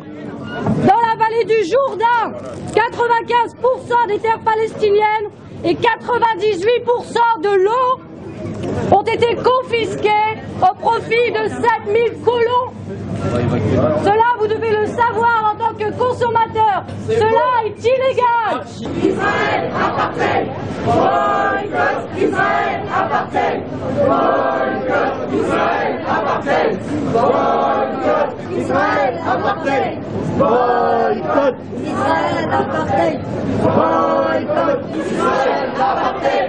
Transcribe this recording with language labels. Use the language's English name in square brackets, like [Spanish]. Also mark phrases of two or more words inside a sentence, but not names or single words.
[French] Dans la vallée du Jourdain, 95% des terres palestiniennes et 98% de l'eau ont été confisqués au profit de 7000 colons. Cela, vous devez le savoir en tant que consommateur. Cela est illégal. Israël apartheid. Boycott Israël apartheid. Boycott Israël apartheid. Boycott Israël apartheid. Boycott Israël apartheid. Boycott Israël apartheid.